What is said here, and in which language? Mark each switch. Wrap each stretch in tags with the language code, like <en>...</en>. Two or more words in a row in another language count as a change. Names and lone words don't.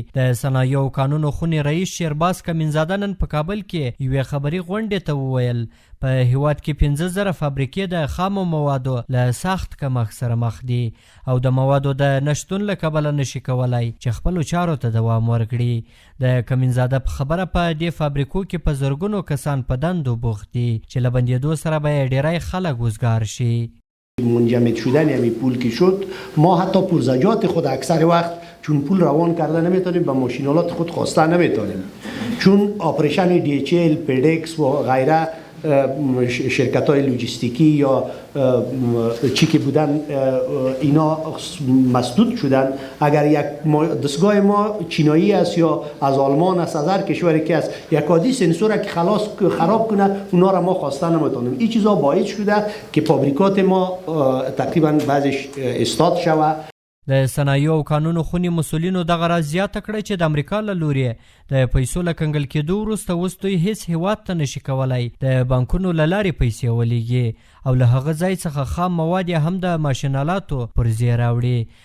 <ps>د صنایعو قانونو خونې رئیس شیرباز کمینزاده په کابل کې یوې خبري غونډې ته وویل په هیواد کې 15,000 فابریکې د خامو موادو له سخت کمښت سره مخ دي او د موادو د نشتون له کبله نشي کولای چې خپلو چارو ته دوام ورکړي. د کمینزاده په خبره په دې فابریکو کې په زرګونو کسان په دندو بوخت دي چې له بندېدو سره به یې ډیری خلک وزګار شي.</ps> <fa>منجمد شدن همین پول که شد ما حتی پرزجات خود اکثر وقت چون پول روان کرده نمیتونیم و ماشینالات خود خواسته نمیتونیم چون آپریشن DHL، پدکس و غیره شرکت های لوجستیکی یا چی که بودن اینا مسدود شدن. اگر یک دستگاه ما چینایی است یا از آلمان است از هر کشوری که است یک عادی سنسور که خراب کنه اونا را ما خواسته نمیتونیم. این چیزا باعث شده که فابریکات ما تقریبا بعضش استاد شوه.</fa> <ps>د صنایعو قانونو خونې مسؤلینو دغه راز زیاته کړه چې د امریکا له لوري د پیسو له کنګل کېدو وروسته اوس دوی هیڅ هیواد ته نشي کولی د بانکونو له لارې پیسې ولیږي او له هغه ځای څخه خام مواد هم د ماشینالاتو پر ځای راوړي.</ps>